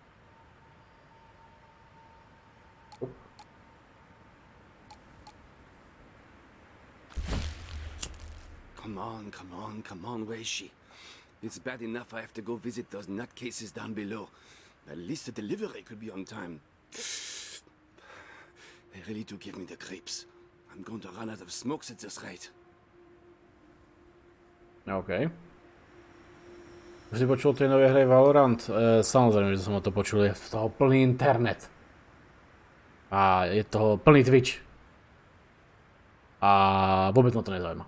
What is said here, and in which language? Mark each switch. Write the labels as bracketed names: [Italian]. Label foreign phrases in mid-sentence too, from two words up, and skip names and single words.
[English] Come on, where is she? It's bad enough I have to go visit those nutcases down below. At least the delivery could be on time. They really do give me the creeps. I'm going to run out of smokes at this rate. OK. [Slovak] Už si počul tej novej hre Valorant? Samozrejme, že som o to počul, je v toho plný internet. A je toho plný Twitch. A vôbec ma to nezaujíma.